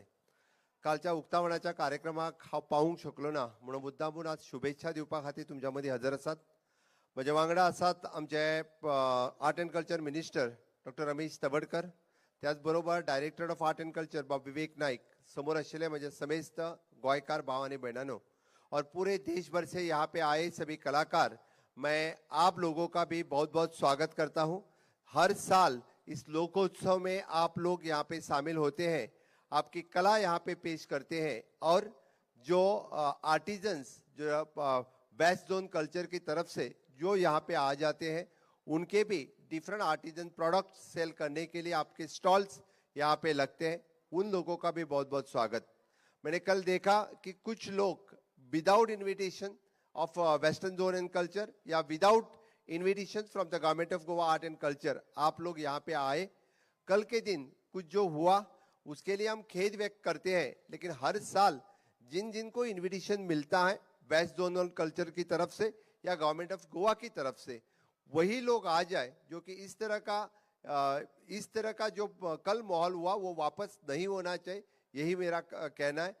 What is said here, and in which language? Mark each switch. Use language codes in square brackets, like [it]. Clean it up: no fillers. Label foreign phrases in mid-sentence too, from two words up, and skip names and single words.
[kok] कालच्या उक्तावणाच्या कार्यक्रमाक हांव पावूंक शकलो ना, म्हणून मुद्दामून आज शुभेच्छा दिवपा खातीर तुमच्या मदीं हजर आसात. म्हज्या वांगडा आसात आमचे [en] Art and Culture minister [kok] डॉक्टर रमेश तवडकर, त्याच बरोबर [en] Director of Art and Culture [kok] बाब विवेक नाईक, समोर आशिल्ले म्हजे समेस्त गोंयकार भाव आनी भयणांनो, [hi] और पूरे देश भर से यहाँ पे आए सभी कलाकार, मैं आप लोगों का भी बहुत बहुत स्वागत करता हूं. हर साल इस लोकोत्सव में आप लोग यहाँ पे शामिल होते हैं, आपकी कला यहाँ पे पेश करते हैं, और जो आर्टिजन्स जो वेस्ट जोन कल्चर की तरफ से जो यहाँ पे आ जाते हैं, उनके भी [en] different artisan product sell [hi] करने के लिए आपके स्टॉल्स यहाँ पे लगते हैं. उन लोगों का भी बहुत बहुत स्वागत. मैंने कल देखा कि कुछ लोग [en] without invitation of Western Zone and Culture [hi] या [en] without invitation from the Government of Goa Art and Culture [hi] आप लोग यहाँ पे आए. कल के दिन कुछ जो हुआ उसके लिए हम खेद व्यक्त करते हैं, लेकिन हर साल जिन जिन को इन्विटेशन मिलता है वेस्ट जोनल कल्चर की तरफ से या गवर्नमेंट ऑफ गोवा की तरफ से, वही लोग आ जाए. जो कि इस तरह का जो कल माहौल हुआ वो वापस नहीं होना चाहिए, यही मेरा कहना है.